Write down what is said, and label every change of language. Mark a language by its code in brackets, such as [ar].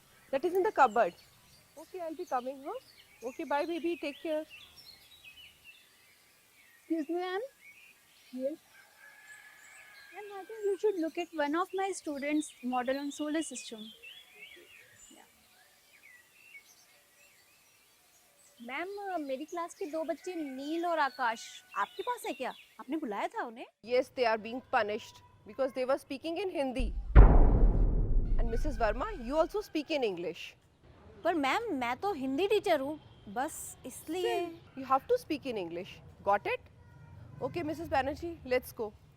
[en] That is in the cupboard. Okay, I'll be coming, huh? Okay, bye baby, take care. Excuse me, ma'am. Yes. Ma'am, I think you should look at one of my students' model on solar system. [hi] Ma'am मेरी class के 2 बच्चे नील और आकाश आपके पास है क्या? आपने बुलाया था उन्हें? [en] Yes, they are being punished because they were speaking in Hindi. And Mrs. Verma, you also speak in English. [hi] पर मैम मैं तो हिंदी टीचर हूँ, बस इसलिए. [en] You have to speak in English. Got it? Okay, Mrs. Banerjee, let's go.